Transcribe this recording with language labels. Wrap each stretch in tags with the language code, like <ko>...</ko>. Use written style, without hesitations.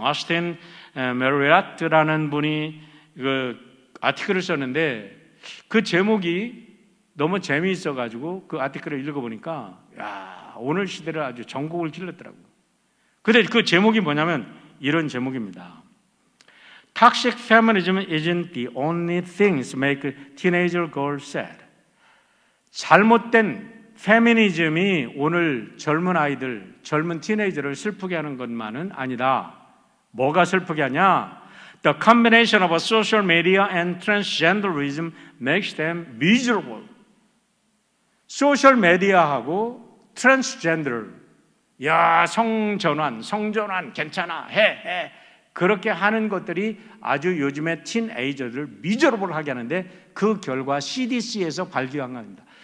<ko>아스틴 메리아트라는 분이 그 아티클을 썼는데, 그 제목이 너무 재미있어가지고 그 아티클을 읽어보니까 오늘 시대를 아주 전곡을 찔렀더라고요. 근데 그 제목이 뭐냐면 이런 제목입니다.</ko> <en>Toxic feminism isn't the only things make teenager girls sad.</en> <ko>잘못된 페미니즘이 오늘 젊은 아이들, 젊은 티네이저를 슬프게 하는 것만은 아니다. 뭐가 슬프게 하냐?</ko> <en>The combination of social media and transgenderism makes them miserable.</en> <ko>소셜 메디아하고 트랜스젠더, 성전환 괜찮아, 해. 그렇게 하는 것들이 아주 요즘에 티네이저들을 미저러블 하게 하는데, 그 결과 CDC에서 발표한 겁니다.</ko>